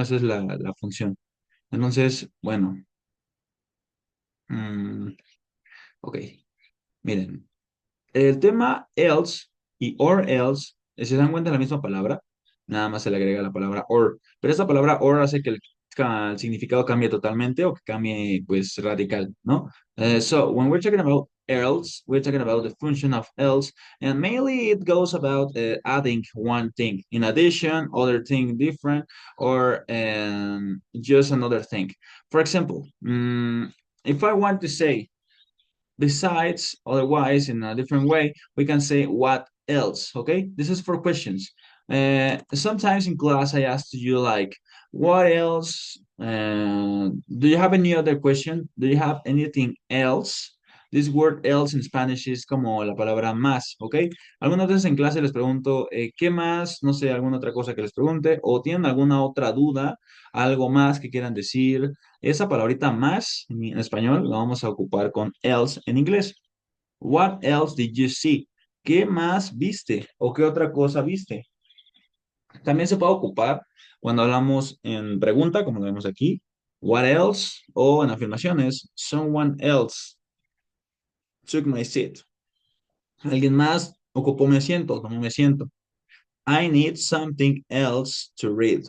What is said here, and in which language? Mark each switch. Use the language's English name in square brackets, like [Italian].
[Spanish] Esa es la función. Entonces, bueno, mm, ok, miren. El tema else y or else, si se dan cuenta de la misma palabra, nada más se le agrega la palabra or. Pero esta palabra or hace que el el significado cambie totalmente o que cambie pues radical, ¿no? [English] So when we're talking about else, we're talking about the function of else, and mainly it goes about adding one thing in addition, other thing different, or just another thing. For example, if I want to say besides, otherwise, in a different way, we can say what else, okay? This is for questions. Sometimes in class, I asked you like, what else? Do you have any other question? Do you have anything else? This word else in Spanish [Spanish] es como la palabra más, ¿ok? Algunas veces en clase les pregunto, ¿qué más? No sé, alguna otra cosa que les pregunte, o tienen alguna otra duda, algo más que quieran decir. Esa palabrita más en español la vamos a ocupar con else en inglés. [English] What else did you see? [Spanish] ¿Qué más viste? ¿O qué otra cosa viste? También se puede ocupar cuando hablamos en pregunta, como lo vemos aquí. [English] What else? [Spanish] O en afirmaciones. [English] Someone else took my seat. [Spanish] Alguien más ocupó mi asiento, tomó mi asiento. [English] I need something else to read.